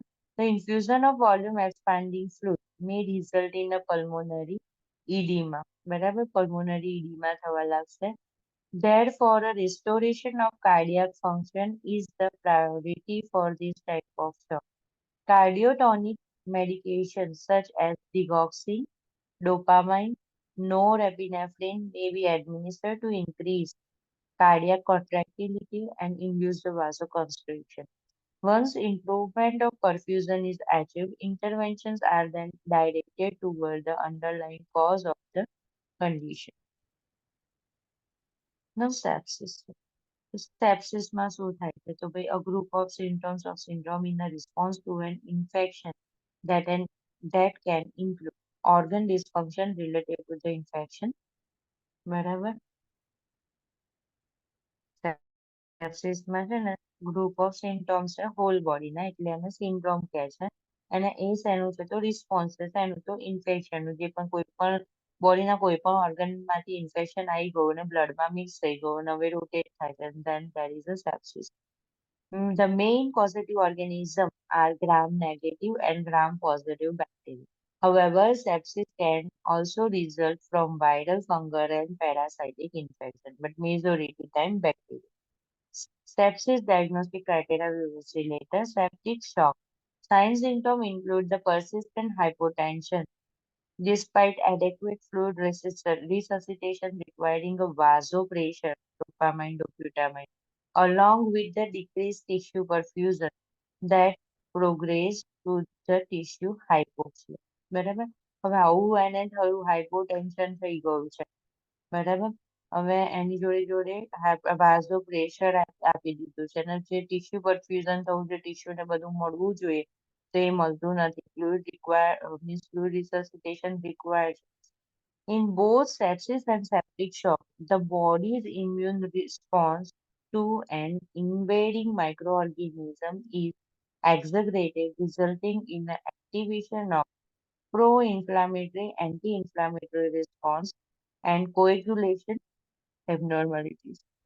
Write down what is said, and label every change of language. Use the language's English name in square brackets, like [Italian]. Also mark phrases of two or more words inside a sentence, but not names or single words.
[English] The infusion of volume expanding fluid may result in a pulmonary edema, [Gujarati] બરાબર, pulmonary edema થવા લાગશે. [English] Therefore, a restoration of cardiac function is the priority for this type of shock. Cardiotonic medications such as digoxin, dopamine, norepinephrine may be administered to increase cardiac contractility and induce the vasoconstriction. Once improvement of perfusion is achieved, interventions are then directed toward the underlying cause of the condition. Now, sepsis. [Gujarati] Sepsisમાં શું થાય છે? તો ભાઈ, [English] a group of symptoms of syndrome in a response to an infection that can include organ dysfunction related to the infection, [Gujarati] બરાબર. સેપ્સિસમાં છે ને [English] group of symptoms [Gujarati] છે હોલ બોડીના, એટલે એને સિન્ડ્રોમ કહે છે. અને એ શેનું છે? તો રિસ્પોન્સ છે શેનું? તો ઇન્ફેક્શનનું. જે પણ કોઈ પણ બોડીના કોઈ પણ ઓર્ગનમાંથી ઇન્ફેક્શન આવી ગયું અને બ્લડમાં મિક્સ થઈ ગયું અને હવે રોટેટ થાય છે, [English] then there is a sepsis. The main causative organism are gram-negative and gram-positive bacteria. However, sepsis can also result from viral, fungal, and parasitic infection, but majority time bacteria. Sepsis diagnostic criteria we will see later. Septic shock. Signs symptoms include the persistent hypotension despite adequate fluid resuscitation requiring a vasopressor, dopamine, dobutamine, along with the decreased tissue perfusion that progress to the tissue hypoxia. [Gujarati] બરાબર. હવે આવું એને થયું, હાઇપોટેન્શન થઈ ગયું છે, બરાબર. હવે એની જોડે જોડે વાઝો પ્રેશર આપી દીધું છે અને જે [English] tissue perfusion [Gujarati] થવું, જે ટીશ્યુ ને બધું મળવું જોઈએ તે મળતું નથી. [English] fluid resuscitation required. In both sepsis and septic shock, the body's immune response to an invading microorganism is exaggerated, resulting in the activation of pro-inflammatory, anti-inflammatory response and coagulation abnormalities.